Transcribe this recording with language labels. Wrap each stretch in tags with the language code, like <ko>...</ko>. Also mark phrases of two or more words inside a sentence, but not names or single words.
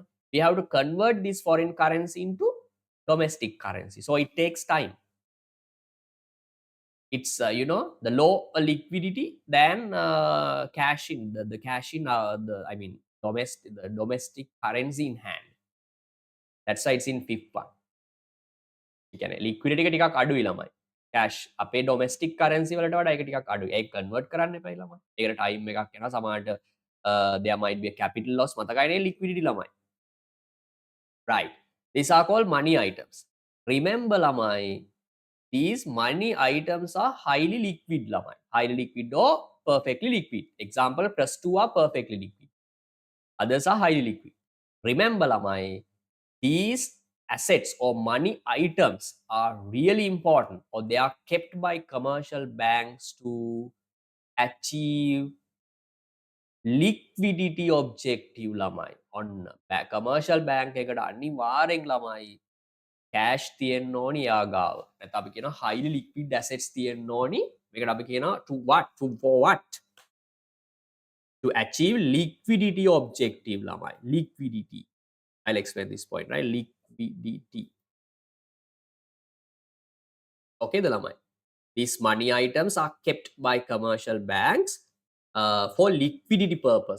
<en>We have to convert this foreign currency into domestic currency, so it takes time. It's the low liquidity than cash in the cash in the domestic currency in hand. That's why it's in fifth one.</en> <si>ලික්විඩිටි එක ටිකක් අඩුයි ළමයි. කැෂ් අපේ</si> <en>domestic currency</en> <si>වලට වඩා ඒක ටිකක් අඩුයි. ඒක කන්වර්ට් කරන්න එපා ළමයි. ඒකට ටයිම් එකක් යනවා. සමහරට</si> <en>there might be a capital loss.</en> <si>මතකයිනේ liquidity ළමයි.</si> <en>Right. These are called money items. Remember ළමයි, these money items are highly liquid ළමයි. Highly liquid or perfectly liquid. Example, plus 2 are perfectly liquid. Others are highly liquid. Remember ළමයි, these assets or money items are really important, or they are kept by commercial banks to achieve liquidity objective lamai. On commercial bank</en> <si>එකට අනිවාර්යෙන් ළමයි cash තියෙන්න ඕනි යාගාව. නැත්නම් අපි කියනවා</si> <en>highly liquid assets</en> <si>තියෙන්න ඕනි. මේකට අපි කියනවා</si> <en>for what? To achieve liquidity objective lamai. Liquidity. I'll explain this point, right? Liquidity. Okay, the lamai. These money items are kept by commercial banks for liquidity purpose.</en>